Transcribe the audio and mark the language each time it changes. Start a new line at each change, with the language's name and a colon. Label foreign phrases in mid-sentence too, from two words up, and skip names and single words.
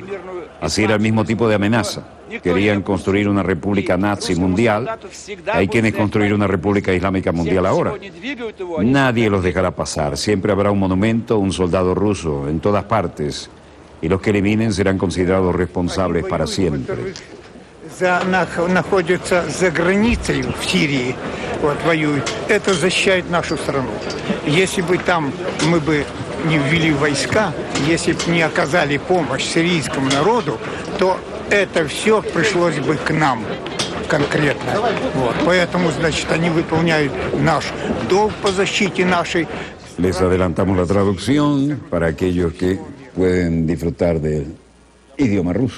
Spanish: Así era el mismo tipo de amenaza. Querían construir una república nazi mundial. Hay quienes construir una república islámica mundial ahora. Nadie los dejará pasar. Siempre habrá un monumento, un soldado ruso, en todas partes. Y los que eliminen serán considerados responsables para siempre.
Russian: Находятся за границей в Сирии, воюют. Это защищает нашу страну. Если бы там мы бы не ввели войска, если бы не оказали помощь сирийскому народу, то это все пришлось бы к нам конкретно. Поэтому, значит, они выполняют наш долг по защите нашей.
Spanish: Les adelantamos la traducción para aquellos que pueden disfrutar del idioma ruso.